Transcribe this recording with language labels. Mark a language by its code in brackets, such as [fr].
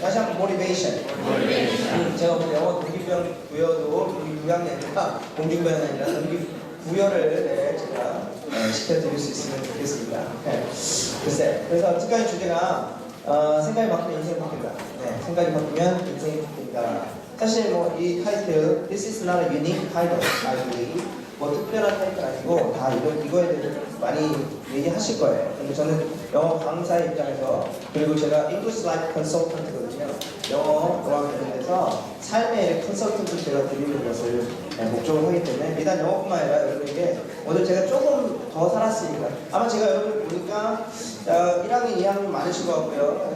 [ko] 다시 한번 motivation. 제가 오늘 영어 동기부여도 동기부여가 아니라 동기부여는 아니라 동기부여를 제가 시켜드릴 수 있으면 좋겠습니다. 네. 글쎄, 그래서 특강의 주제가 생각이 바뀌면 인생이 바뀐다. 네, 생각이 바뀌면 인생이 바뀐다. 사실 뭐 이 타이틀 [en] This is not a unique title, I believe. [ko] 뭐 특별한 타이틀 아니고 다 이거에 대해서 많이 얘기하실 거예요. 근데 저는 영어 강사의 입장에서 그리고 제가 English Life Consultant거든요. 영어와 관련돼서 삶의 컨설턴트 제가 드리는 것을 목적으로 하기 때문에 비단 영어뿐만 아니라 여러분에게 오늘 제가 조금 더 살았으니까 아마 제가 여러분 보니까 1학년, 2학년 많으신 것 같고요.